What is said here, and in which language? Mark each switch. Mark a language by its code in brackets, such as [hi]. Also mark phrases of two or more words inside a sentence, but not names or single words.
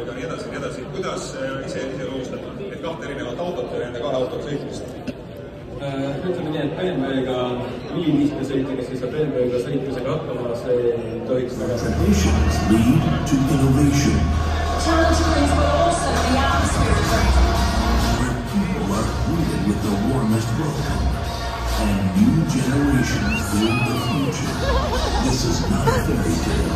[et] Kuidas ise õustada, et kahte erinevat autot ja nende kahe autoga sõitmist? Ütleme nii, et BMW-ga lihtne sõita, kes ei saa BMW-ga sõitmisega hakkama, see ei tohiks väga... [en] Traditions lead to innovation. Territories will also be atmosphere. Where people are greeted with the warmest welcome. And new generations build the future. This is not a fairy tale.